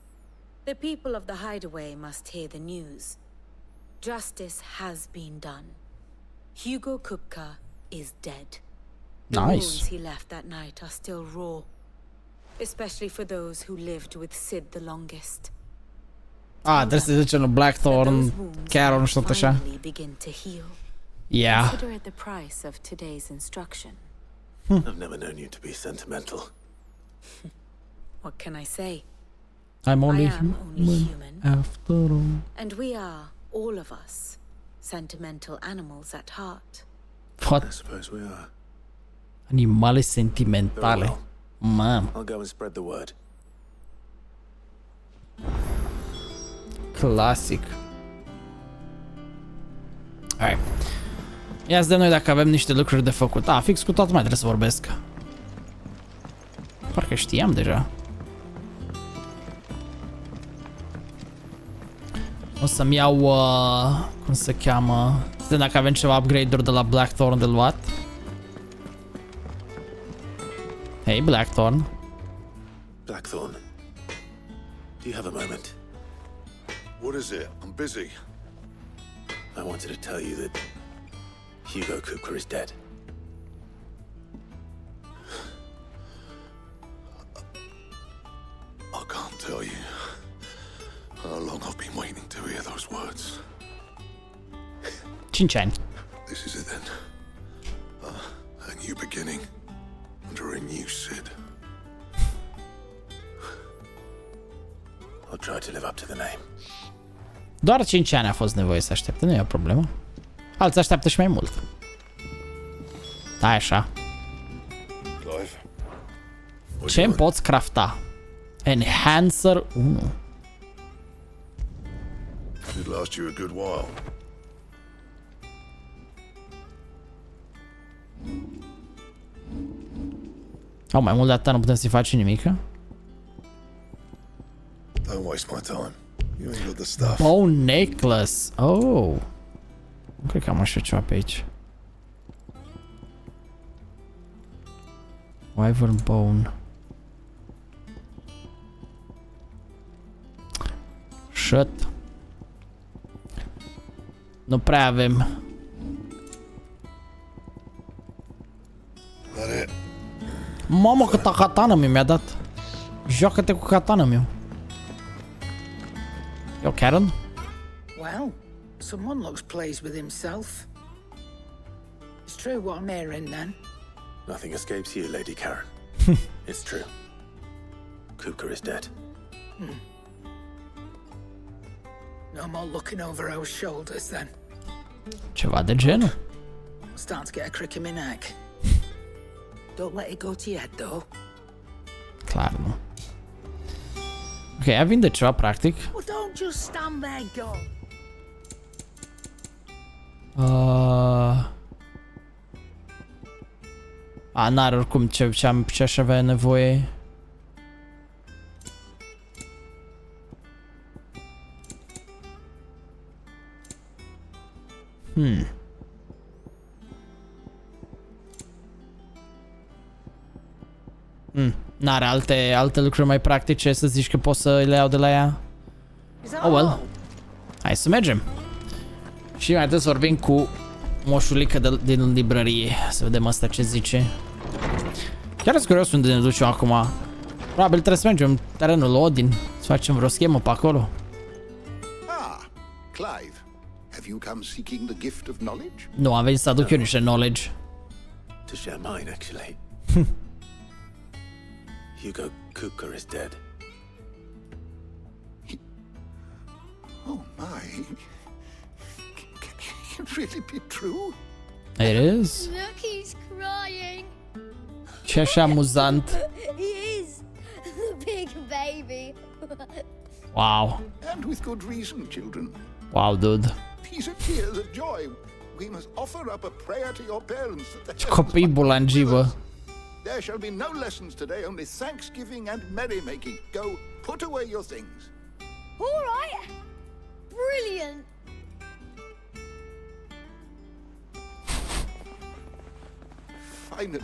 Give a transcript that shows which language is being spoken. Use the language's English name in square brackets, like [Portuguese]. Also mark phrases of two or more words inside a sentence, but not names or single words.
[English] The people of the hideaway must hear the news. Justice has been done. Hugo Kupka is dead. The Nice. wounds he left that night are still raw. Especially for those who lived with Sid the longest. [Romanian] trebuie să zicem lui Blackthorn, chiar nu știu tot așa. [English] Begin to heal. Yeah. Consider it the price of today's instruction. I've never known you to be sentimental. What can I say? I'm only I am only human. after all. And we are, all of us, sentimental animals at heart. What? I suppose we are. [Romanian] Animale [English] Very [Romanian] sentimentale. [English] well. Mam, I'll go and spread the word. [Romanian] clasic. Hai. Ia să dăm noi dacă avem niște lucruri de făcut. Ah, fix cu toată mai trebuie să vorbesc. Parcă știam deja. O să-mi iau, cum se cheamă, să vedem dacă avem ceva upgrade-uri de la Blackthorn de luat. [English] Hey, Blackthorn. Blackthorn, do you have a moment? What is it? I'm busy. I wanted to tell you that Hugo Kupka is dead. I can't tell you how long I've been waiting to hear those words. [Romanian] 5 ani. [English] This is it then. A new beginning under a new Sid. I'll try to live up to the name. [Romanian] Doar 5 ani a fost nevoie să aștepte, nu e o problemă. Alții așteaptă și mai mult. Da, așa. Clive. Ce îmi poți crafta? [English] Enhancer 1. Should last you a good while. [Romanian] Au, mai mult de atât nu putem să-i facem nimic. [English] Don't waste my time. You ain't got the stuff. Bone necklace. Oh. [Romanian] Nu cred că am așa ceva pe aici. [English] Wyvern bone. Shit. [Romanian] Nu prea avem. [English] That it? [Romanian] Mamă, câtă katana mi-a dat. Joacă-te cu katana meu. [English] Yo, Karen? Well, someone looks pleased with himself. It's true what I'm hearing then. Nothing escapes you, Lady Karen. It's true. Kupka is dead. No more looking over our shoulders then. [Romanian] Ceva de genul. [English] I'm starting to get a crick in my neck. Don't let it go to your head though. [Romanian] Clar nu. Ok, a vinde ceva practic. [English] Well, don't just stand there, go. [Romanian] N-are oricum ce aș avea nevoie. N-are alte lucruri mai practice să zici că poți să le iau de la ea? [English] Is that Oh well. all? [Romanian] Hai să mergem. Și mai trebuie să vorbim cu moșulică din librărie. Să vedem asta ce zice. Ok, Chiar sunt curios unde ne ducem acum. Probabil trebuie să mergem în terenul Odin, să facem vreo schemă pe acolo. [English] Ah, Clive. Have you come seeking the gift of knowledge? [Romanian] Nu, am venit să aduc eu niște knowledge. [English] To share mine, actually. Hugo Kupka is dead. Oh my. Can it really be true? It is. Look, he's crying. [Romanian] Ce așa amuzant. [English] He is. Big baby. Wow. And with good reason, children. Wow, dude. These are tears of joy. We must offer up a prayer to your parents that [Romanian] Ce copii bulangivă. [English] there shall be no lessons today, only thanksgiving and merrymaking. Go, put away your things. All right. Brilliant. Finally,